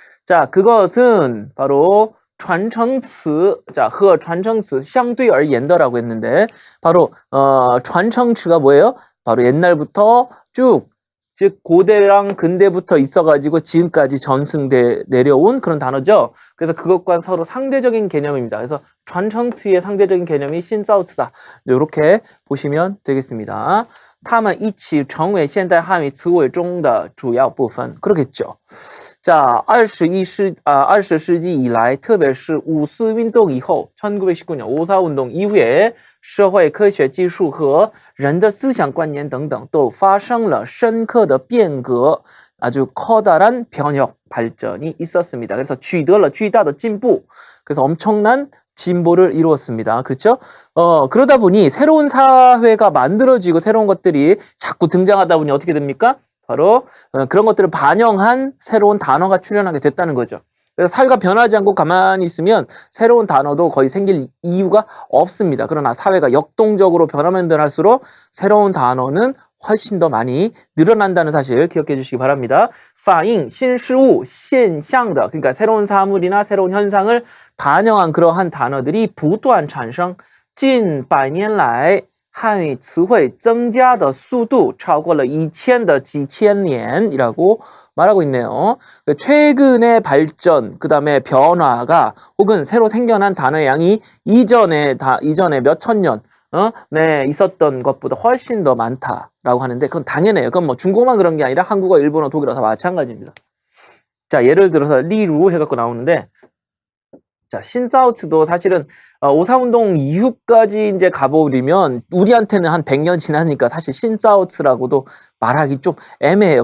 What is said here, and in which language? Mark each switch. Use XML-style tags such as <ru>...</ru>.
<ko>자, 그것은 바로 传承词, 자,</ko> <zh>和传承词相对而言的</zh> <ko>라고 했는데 바로 传承词가 뭐예요? 바로 옛날부터 쭉 즉 고대랑 근대부터 있어가지고 지금까지 전승돼 내려온 그런 단어죠. 그래서 그것과 서로 상대적인 개념입니다. 그래서 传承词의 상대적인 개념이 신자오츠다. 이렇게 보시면 되겠습니다.</ko> <zh>它们一起成为现代汉语词汇中的主要部分.</zh> <ko>그러겠죠.</ko> <zh>자, 20世纪以来特别是五四运动以后</zh> <ko>1919년 5.4 운동 이후에 社会科学技术和人的思想观念等等都发生了深刻的变革 아주 커다란 변혁 발전이 있었습니다. 그래서</ko> <zh>取得了巨大的进步</zh> <ko>그래서 엄청난 진보를 이루었습니다. 그렇죠? 그러다 보니 새로운 사회가 만들어지고 새로운 것들이 자꾸 등장하다 보니 어떻게 됩니까? 바로 그런 것들을 반영한 새로운 단어가 출현하게 됐다는 거죠. 그래서 사회가 변하지 않고 가만히 있으면 새로운 단어도 거의 생길 이유가 없습니다. 그러나 사회가 역동적으로 변하면 변할수록 새로운 단어는 훨씬 더 많이 늘어난다는 사실 기억해 주시기 바랍니다.</ko> <zh>反映新事物现象的</zh> <ko>그러니까 새로운 사물이나 새로운 현상을 반영한 그러한 단어들이</ko> <zh>不断产生近百年来汉语词汇增加的速度超过了以前的几千年</zh> <ko>이라고 말하고 있네요. 최근의 발전, 그 다음에 변화가 혹은 새로 생겨난 단어의 양이 이전에 몇천 년 네, 있었던 것보다 훨씬 더 많다라고 하는데 그건 당연해요. 그건 뭐 중국어만 그런 게 아니라 한국어, 일본어, 독일어 다 마찬가지입니다. 자, 예를 들어서 리루 해갖고 나오는데 자, 신자오츠도 사실은 5.4 운동 이후까지 이제 가버리면 우리한테는 한 100년 지나니까 사실 신자오츠라고도 말하기 좀 애매해요.</ko>